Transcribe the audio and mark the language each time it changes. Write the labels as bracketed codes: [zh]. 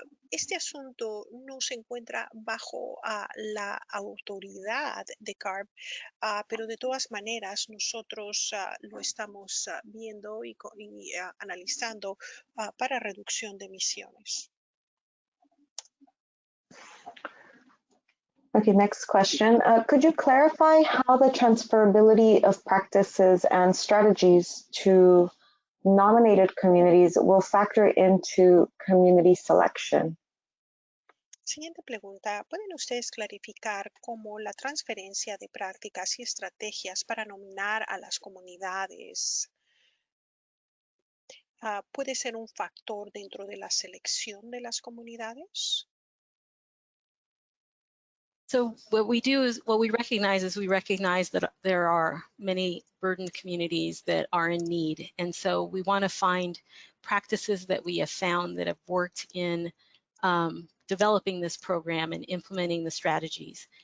[es] Este asunto no se encuentra bajo la autoridad de CARB, pero de todas maneras nosotros lo estamos viendo y analizando para reducción de emisiones. [en] Okay, next question. Could you clarify how the transferability of practices and strategies to nominated communities will factor into community selection? [es] Siguiente pregunta. ¿Pueden ustedes clarificar cómo la transferencia de prácticas y estrategias para nominar a las comunidades puede ser un factor dentro de la selección de las comunidades? [en] So what we recognize that there are many burdened communities that are in need. And so we want to find practices that we have found that have worked in developing this program and implementing the strategies.